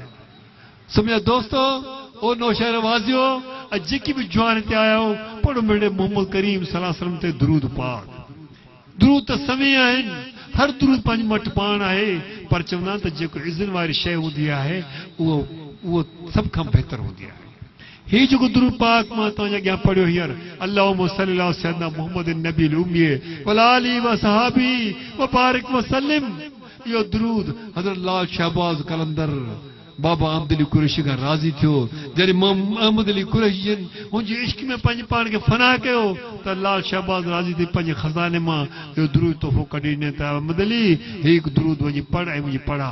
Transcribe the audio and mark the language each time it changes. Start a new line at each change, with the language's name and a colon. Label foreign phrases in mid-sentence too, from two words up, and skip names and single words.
Sindhi: सो मुंहिंजा दोस्तो, ओ नौशहर वासियो, जेकी बि जवान हिते आया हो, पढ़ो मिड़े मोहम्मद करीम
Arabic: صلى الله عليه وسلم
Sindhi: ते दुरूद पाक। दुरूद त समय आहिनि, हर दुरूद पंहिंजी मट पाण आहे, पर चवंदा आहिनि त जेको इज़्ज़त वारी शइ हूंदी आहे उहो सभ खां बहितर हूंदी आहे। ही जेको दुरूद पाक मां तव्हांजे अॻियां पढ़ियो हींअर,
Arabic: اللهم صل على سيدنا محمد النبي الأمي وآله وصحبه وبارك وسلم,
Sindhi: इहो दुरूद हज़रत लाल शहबाज कलंदर बाबा अहमद अली कुरैशी खां राज़ी थियो। जॾहिं अहमद अली कुरैशी हुनजे इश्क में पंहिंजे पाण खे फना कयो त लाल शहबाज राज़ी थी पंहिंजे ख़ज़ाने मां इहो दुरूद तोहफ़ो कढी ॾिने त अहमद अली ही हिकु दुरूद वञी पढ़ ऐं मुंहिंजी पढ़ा।